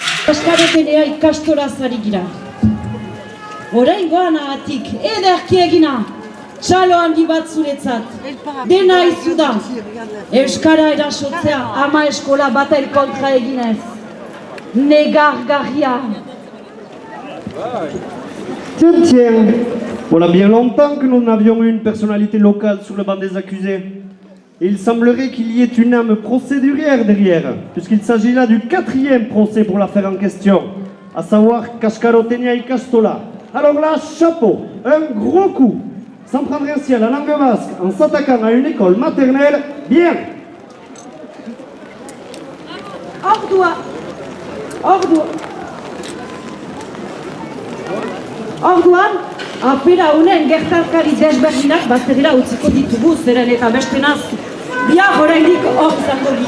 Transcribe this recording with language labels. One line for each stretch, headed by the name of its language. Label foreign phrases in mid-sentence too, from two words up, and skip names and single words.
Basque: Eskarotenea ikastoraz ari gira. Oraingoan ahatik, ederki egina, txalo handi bat zuretzat. Dena izu da, euskara erasotzea ama eskola baten kontra eginez. Negargarria.
French: Tiens, tiens, voilà bien longtemps que nous n'avions eu une personnalité locale sur le banc des accusés. Et il semblerait qu'il y ait une âme procédurière derrière, puisqu'il s'agit là du 4e procès pour l'affaire en question, à savoir Kaskarotenia Ikastola. Alors là, chapeau, un gros coup, s'en prendre ainsi à la langue basque en s'attaquant à une école maternelle, bien.
Basque: Orduan, afera honen gertarkari desberdinak bazterira utziko ditugu zeren eta bestenaz biar oraindik hor izango dira.